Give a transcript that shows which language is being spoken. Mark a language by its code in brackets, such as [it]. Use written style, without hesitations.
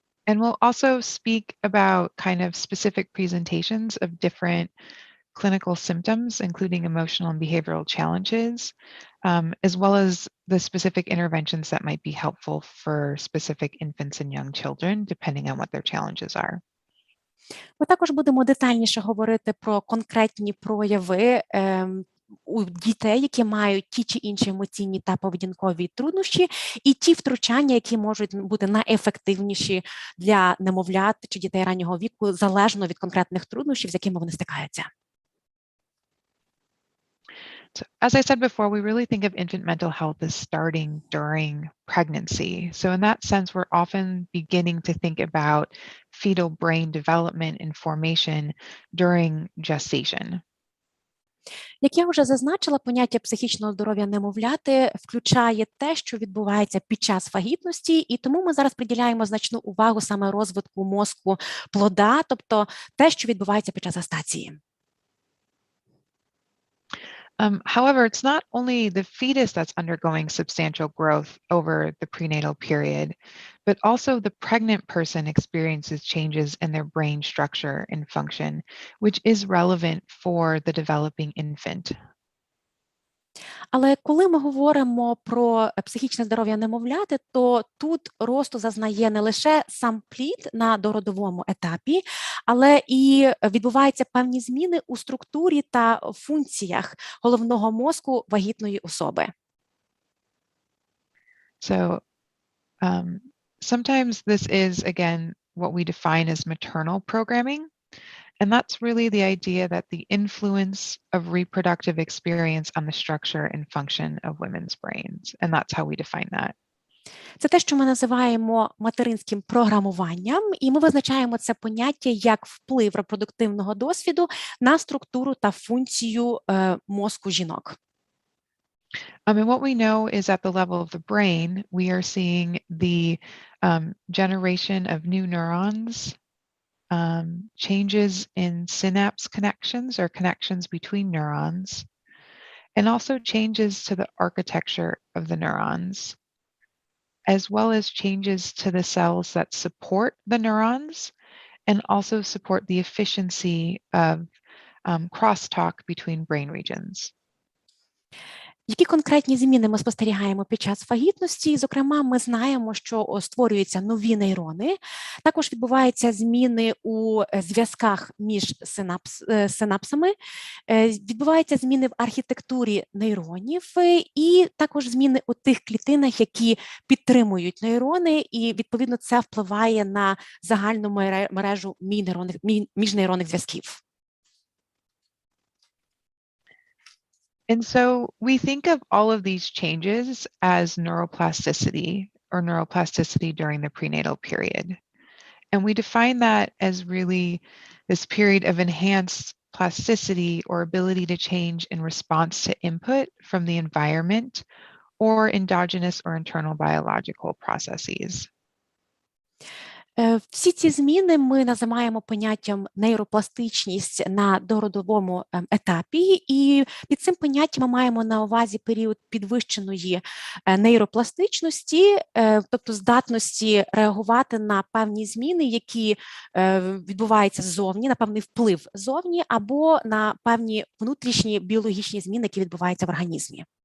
[en] And we'll also speak about kind of specific presentations of different clinical symptoms, including emotional and behavioral challenges, as well as the specific interventions that might be helpful for specific infants and young children, depending on what their challenges are. [uk] Ми також будемо детальніше говорити про конкретні прояви у дітей, які мають ті чи інші емоційні та поведінкові труднощі, і ті втручання, які можуть бути найефективніші для немовлят чи дітей раннього віку, залежно від конкретних труднощів, з якими вони стикаються. [en] So, as I said before, we really think of infant mental health as starting during pregnancy. So in that sense, we're often beginning to think about fetal brain development and formation during gestation. [uk] Як я вже зазначила, поняття психічного здоров'я немовляти включає те, що відбувається під час вагітності, і тому ми зараз приділяємо значну увагу саме розвитку мозку плода, тобто те, що відбувається під час гестації. [en] However, it's not only the fetus that's undergoing substantial growth over the prenatal period, but also the pregnant person experiences changes in their brain structure and function, which is relevant for the developing infant. [uk] Але коли ми говоримо про психічне здоров'я немовляти, то тут росту зазнає не лише сам плід на дородовому етапі, але і відбуваються певні зміни у структурі та функціях головного мозку вагітної особи. [en] So sometimes this is, again, what we define as maternal programming. And that's really the idea that the influence of reproductive experience on the structure and function of women's brains. And that's how we define that. [uk] Це те, що ми називаємо материнським програмуванням, і ми визначаємо це поняття як вплив репродуктивного досвіду на структуру та функцію мозку жінок. [en] And what we know is at the level of the brain, we are seeing the generation of new neurons, changes in synapse connections or connections between neurons, and also changes to the architecture of the neurons, as well as changes to the cells that support the neurons and also support the efficiency of crosstalk between brain regions. [uk] Які конкретні зміни ми спостерігаємо під час вагітності? Зокрема, ми знаємо, що створюються нові нейрони, також відбуваються зміни у зв'язках між синапсами, відбуваються зміни в архітектурі нейронів і також зміни у тих клітинах, які підтримують нейрони, і, відповідно, це впливає на загальну мережу міжнейронних зв'язків. [en] And so we think of all of these changes as neuroplasticity during the prenatal period. And we define that as really this period of enhanced plasticity or ability to change in response to input from the environment or endogenous or internal biological processes. [uk] Всі ці зміни ми називаємо поняттям нейропластичність на дородовому етапі, і під цим поняттям ми маємо на увазі період підвищеної нейропластичності, тобто здатності реагувати на певні зміни, які відбуваються ззовні, на певний вплив ззовні, або на певні внутрішні біологічні зміни, які відбуваються в організмі.